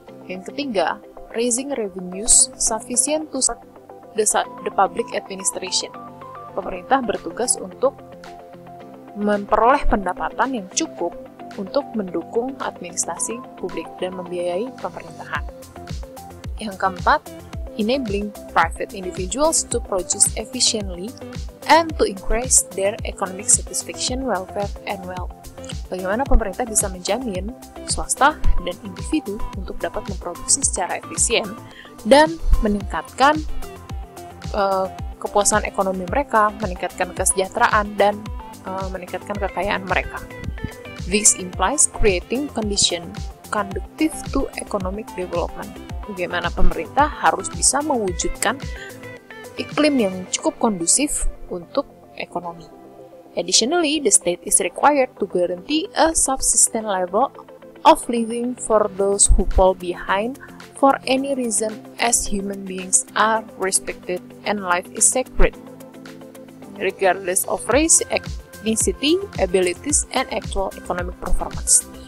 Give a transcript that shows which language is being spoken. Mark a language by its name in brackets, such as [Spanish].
[Indonesian] Yang ketiga, [English] raising revenues sufficient to support the public administration. [Indonesian] Pemerintah bertugas untuk memperoleh pendapatan yang cukup untuk mendukung administrasi publik dan membiayai pemerintahan. Yang keempat, [English] enabling private individuals to produce efficiently and to increase their economic satisfaction, welfare, and wealth. [Indonesian] Bagaimana pemerintah bisa menjamin swasta dan individu untuk dapat memproduksi secara efisien dan meningkatkan kepuasan ekonomi mereka, meningkatkan kesejahteraan, dan meningkatkan kekayaan mereka. [English] This implies creating condition conducive to economic development. [Indonesian] Bagaimana pemerintah harus bisa mewujudkan iklim yang cukup kondusif untuk ekonomi. [English] Additionally, the state is required to guarantee a subsistence level of living for those who fall behind for any reason, as human beings are respected and life is sacred, regardless of race, ethnicity, abilities, and actual economic performance.